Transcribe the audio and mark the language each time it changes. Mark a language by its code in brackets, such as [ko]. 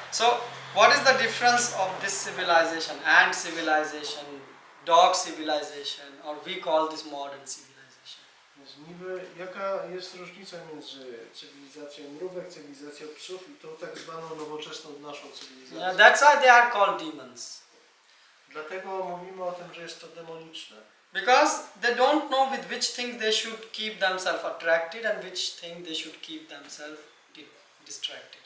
[en] So what is the difference of this civilization, ant civilization, dog civilization, or we call this modern civilization? [pl] Więc niby jaka jest różnica między cywilizacją mrówek, cywilizacją psów i tą tak zwaną nowoczesną naszą cywilizacją? [en] Yeah, that's why they are called demons. [pl] Dlatego mówimy o tym, że jest to demoniczne. [en] Because they don't know with which thing they should keep themselves attracted and which thing they should keep themselves distracted.